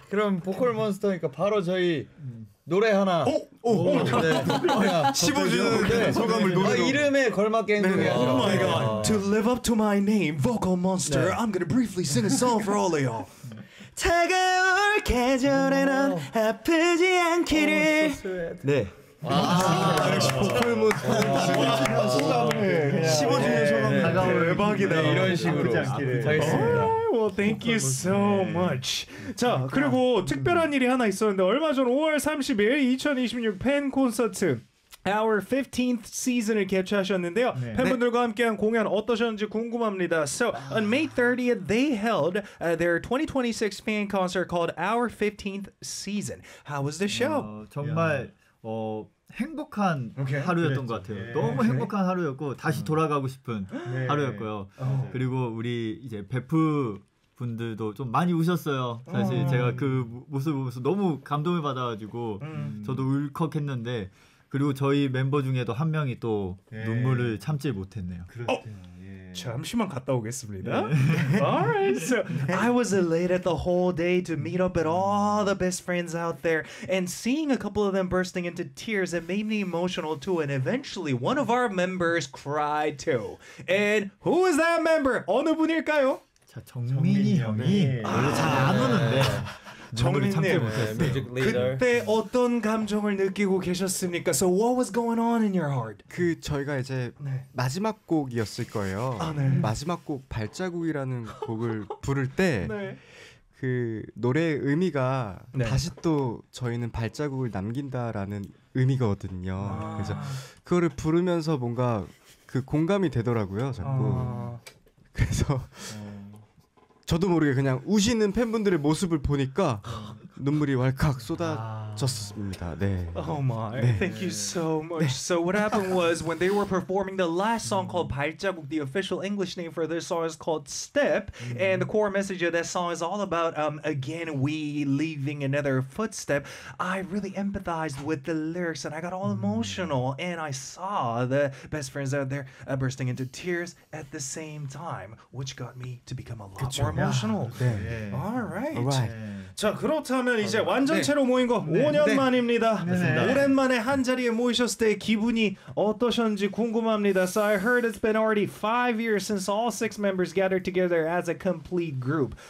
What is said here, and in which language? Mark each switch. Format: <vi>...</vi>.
<ko>그럼 보컬 몬스터니까 바로 저희 노래 하나. 오! 오! 오! 오! 네. 15주년 소감을 노래로. 이름에 걸맞게 했는 거야.</ko> <en>Oh my god. To live up to my name, Vocal Monster. I'm gonna briefly sing a song for all of y'all.</en> <ko>차가울 계절에 넌 아프지 않기를. 네. 아, 보컬 몬스터. 15주년 소감. 대박이다. 네, 이런 식으로. 알겠습니다.</ko> <en>Well, thank you so much.</en> <ko>자, 그리고 특별한 일이 하나 있었는데 얼마 전 5월 30일 2026 팬 콘서트 Our 15th season을 개최하셨는데요. 네. 팬분들과 함께한 공연 어떠셨는지 궁금합니다.</ko> <en>So, on May 30th, they held their 2026 fan concert called Our 15th season. How was the show?</en> <ko>정말 행복한 okay. 하루였던 그랬죠. 것 같아요. 예. 너무 행복한 네. 하루였고 다시 돌아가고 싶은 네. 하루였고요. 그리고 우리 이제 베프 분들도 좀 많이 우셨어요. 사실 제가 그 모습 보면서 너무 감동을 받아가지고 저도 울컥했는데 그리고 저희 멤버 중에도 한 명이 또 예. 눈물을 참지 못했네요. 잠시만 갔다 오겠습니다.</ko> <en>All right, so I was elated the whole day to meet up with all the best friends out there and seeing a couple of them bursting into tears, it made me emotional too. And eventually, one of our members cried too. And who is that member?</en> <ko>어느 분일까요? 자, 정민이 형이 원래 잘 안 오는데 그때 어떤 감정을 느끼고 계셨습니까?</ko> <en>So what was going on in your heart?</en> <ko>그 저희가 이제 네. 마지막 곡이었을 거예요. 아, 네. 마지막 곡 발자국이라는 곡을 부를 때 네. 그 노래의 의미가 네. 다시 또 저희는 발자국을 남긴다라는 의미거든요. 아. 그래서 그거를 부르면서 뭔가 그 공감이 되더라고요. 자꾸 아. 그래서 저도 모르게 그냥 우시는 팬분들의 모습을 보니까 눈물이 왈칵 쏟아졌습니다. 네.</ko> <en>Oh my. 네. Thank you so much. 네. So what happened was when they were performing the last song called 발자국, the official English name for this song is called Step, and the core message of that song is all about again we leaving another footstep. I really empathized with the lyrics and I got all emotional and I saw the best friends out there bursting into tears at the same time, which got me to become a lot</en> <ko>그쵸?</ko> <en>more emotional. Yeah. 네. All right. All right.</en> <ko>자, 그렇다면 이제 완전체로 네. 모인 거 네. 5년 네. 만입니다. 네. 오랜만에 한 자리에 모이셨을 때 기분이 어떠셨는지 궁금합니다.</ko> <en>So I heard it's been already 5 years since all 6 members gathered together as a complete group.</en>